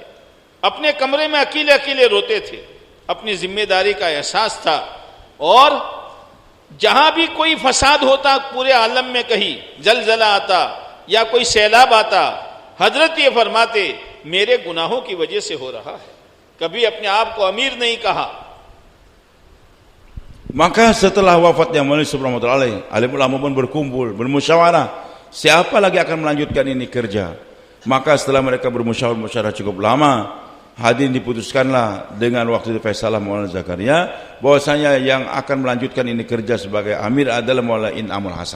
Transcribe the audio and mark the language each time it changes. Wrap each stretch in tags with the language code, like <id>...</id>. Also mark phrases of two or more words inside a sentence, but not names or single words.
<hi>अपने कमरे में अकेले अकेले रोते थे। अपनी जिम्मेदारी का एहसास था, और जहां भी कोई फसाद होता, पूरे आलम में कहीं जलजला आता या कोई सैलाब आता, हजरत ये फरमाते, मेरे गुनाहों की वजह से हो रहा है। कभी अपने आप को अमीर नहीं कहा।</hi> <id>Maka setelah wafatnya Maulana Yusuf</id> <ar>رحمة الله عليه,</ar> <id>alim ulama pun berkumpul, bermusyawarah, siapa lagi akan melanjutkan ini kerja. Maka setelah mereka bermusyawarah cukup lama, hadirin diputuskanlah dengan waktu itu Faisalah Maulana Zakaria bahwasanya yang akan melanjutkan ini kerja sebagai amir adalah Maulana In'amul Hasan.</id>